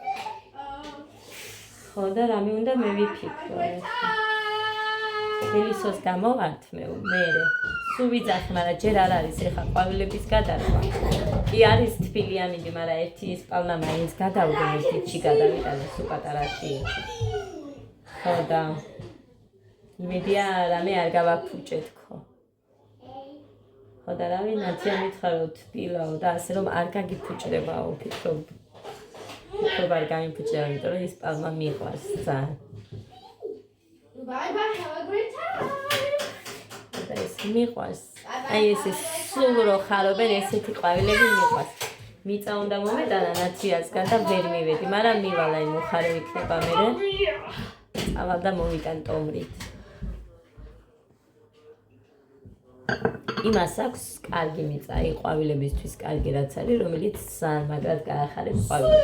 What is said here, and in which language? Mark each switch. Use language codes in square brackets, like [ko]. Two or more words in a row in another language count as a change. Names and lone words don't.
[ka] ხო და რამე უნდა მე ვიფიქრო ელისოს გამოვართ მე სულ ვიძახი მაგრამ ჯერ არ არის ეხა ყვავილების გადარგვა კი არის თბილი ამინდი მაგრამ ერთი ის პალმა მაინც გადავდგა ერთში გადავიტანე სულ პატარაში ხო და იმედია რამე არ გავაფუჭე თქო. ხო და რავი ნაცია მითხრა რომ თბილაო და ასე რომ არ გაგიფუჭდებაო ვფიქრობ არ გამიფუჭდება იმიტომ რომ ის პალმა მიყვარს ძალიან. [en] Bye bye have a great time. [ka] და ეს მიყვარს. აი ეს სულ რო ხარობენ ესეთი ყვავილები მიყვარს. მიწა უნდა მომეტანა ნაციასგან და ვერ მივედი, მაგრამ მივალა იმ უხარე იქნება მერე. ავალ და მოვიტან ტომრით. იმას აქვს კარგი მიწა, ყვავილებისთვის კარგი რაც არის, რომელიც ძალიან მაგრად გაახარებს ყვავილებს.